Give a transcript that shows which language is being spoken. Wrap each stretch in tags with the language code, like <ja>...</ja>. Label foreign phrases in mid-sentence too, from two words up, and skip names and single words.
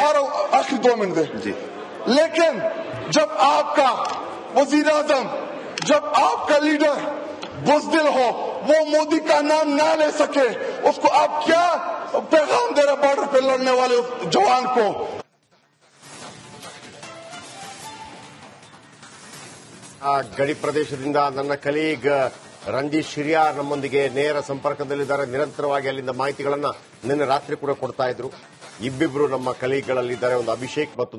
<ur>آخر 2 منٹ دے جی. لیکن جب آپ کا وزیر اعظم، جب آپ کا لیڈر بزدل ہو، وہ مودی کا نام نہ لے سکے، اس کو آپ کیا پیغام دے رہے بارڈر پہ لڑنے والے جوان کو?</ur> <kn>ಗಡಿ ಪ್ರದೇಶದಿಂದ ನನ್ನ ಕಲೀಗ್ ರಂಜಿತ್ ಶಿರಿಯಾರ್ ನಮ್ಮೊಂದಿಗೆ ನೇರ ಸಂಪರ್ಕದಲ್ಲಿದ್ದಾರೆ. ನಿರಂತರವಾಗಿ ಅಲ್ಲಿಂದ ಮಾಹಿತಿಗಳನ್ನ ನಿನ್ನೆ ರಾತ್ರಿ ಕೂಡ ಕೊಡ್ತಾ ಇದ್ರು. ಇಬ್ಬಿಬ್ರು ನಮ್ಮ ಕಲೀಗ್ಗಳಲ್ಲಿದ್ದಾರೆ, ಒಂದು ಅಭಿಷೇಕ್ ಮತ್ತೊಂದು ರಂಜಿತ್ ಶಿರಿಯಾರ್.</kn>